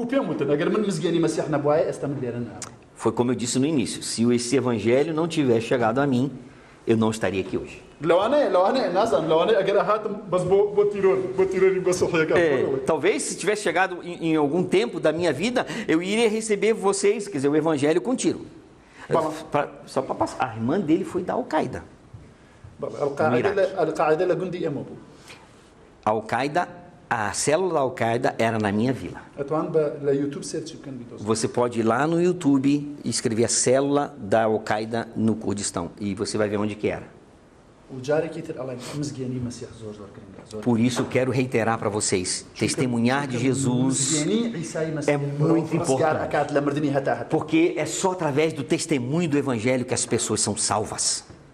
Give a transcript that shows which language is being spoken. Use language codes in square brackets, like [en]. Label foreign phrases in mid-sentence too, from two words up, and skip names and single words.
[pt] Foi como eu disse no início, se esse evangelho não tivesse chegado a mim, eu não estaria aqui hoje. Talvez se tivesse chegado em algum tempo da minha vida, eu iria receber vocês, quer dizer, o evangelho com tiro. Só para passar. A irmã dele foi da Al-Qaeda. Al-Qaeda, a célula da Al-Qaeda era na minha vila. Você pode ir lá no YouTube e escrever a célula da Al-Qaeda no Kurdistão e você vai ver onde que era. Por isso eu quero reiterar para vocês, testemunhar de Jesus é muito importante, porque é só através do testemunho do Evangelho que as pessoas são salvas.